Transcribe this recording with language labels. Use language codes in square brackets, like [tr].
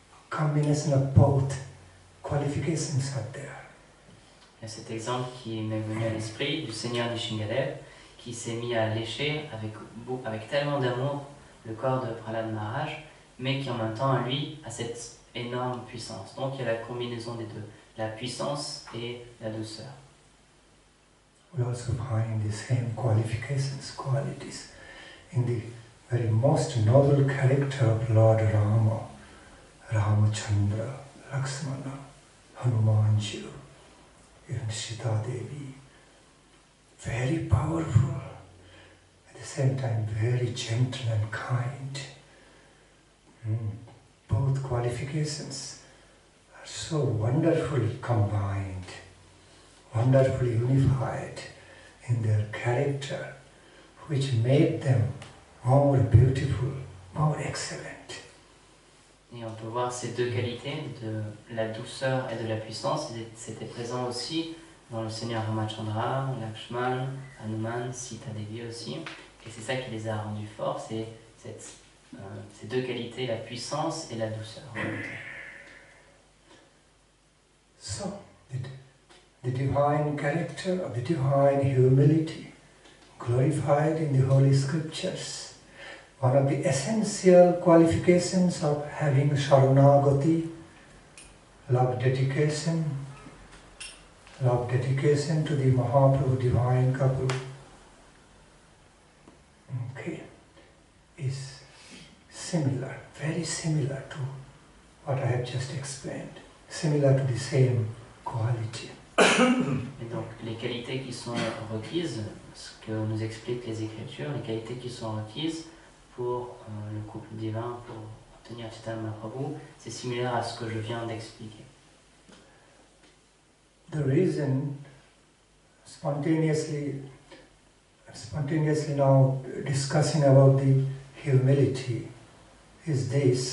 [en] Combination of both qualifications are there. [fr] Il y a cet exemple qui m'est venu à l'esprit du Seigneur Nrsimhadev qui s'est mis à lécher avec tellement d'amour le corps de Prahlad Maharaj, mais qui en même temps, lui, a cette énorme puissance. Donc il y a la combinaison des deux, la puissance et la douceur. [en] We also find the same qualifications, qualities in the very most noble character of Lord Rama. Ramachandra, Lakshmana, Hanumanji, even Sita Devi. Very powerful, at the same time very gentle and kind. Both qualifications are so wonderfully combined, wonderfully unified in their character, which made them more beautiful, more excellent. [fr] Et on peut voir ces deux qualités, de la douceur et de la puissance, c'était présent aussi dans le Seigneur Ramachandra, Lakshman, Hanuman, Sita Devi aussi. Et c'est ça qui les a rendus forts, c'est ces deux qualités, la puissance et la douceur. [en] So, the divine character of the divine humility, glorified in the Holy Scriptures, one of the essential qualifications of having Sharanagati, love dedication to the Mahaprabhu divine couple, is similar, very similar to what I have just explained, similar to the same quality. [fr] Et donc les qualités qui sont requises, ce que nous expliquent les Écritures, les qualités qui sont requises pour le couple divin, pour obtenir Chaitanya Mahaprabhu, c'est similaire à ce que je viens d'expliquer. [en] The reason spontaneously now discussing about the humility is this.